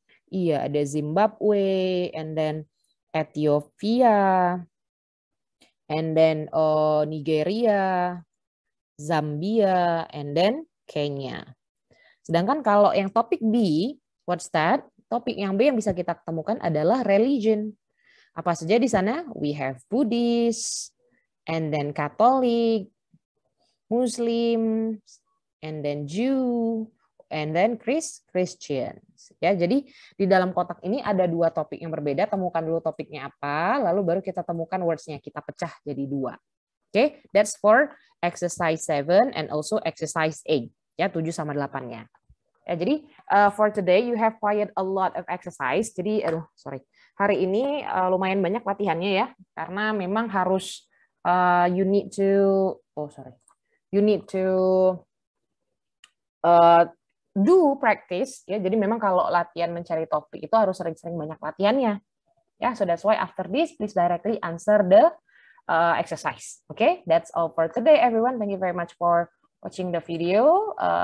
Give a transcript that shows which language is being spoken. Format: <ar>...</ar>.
<en>Iya, ada Zimbabwe, and then Ethiopia, and then Nigeria, Zambia, and then Kenya.</en> <id>Sedangkan kalau yang topik B,</id> <en>what's that?</en> <id>Topik yang B yang bisa kita temukan adalah religion. Apa saja di sana?</id> <en>We have Buddhist, and then Catholic, Muslim, and then Jew, and then Christians.</en> <id>Ya, jadi di dalam kotak ini ada 2 topik yang berbeda. Temukan dulu topiknya apa, lalu baru kita temukan words-nya. Kita pecah jadi 2.</id> <en>Okay, that's for exercise 7 and also exercise 8.</en> <id>Ya, 7 sama 8-nya. Ya, jadi</id> <en>for today you have quite a lot of exercise.</en> <id>Jadi hari ini lumayan banyak latihannya ya, karena memang harus</id> <en>you need to do practice</en> <id>ya. Jadi memang kalau latihan mencari topik itu harus sering-sering banyak latihannya.</id> <en>Ya, so that's why after this please directly answer the exercise. Okay, that's all for today everyone. Thank you very much for watching the video.</en>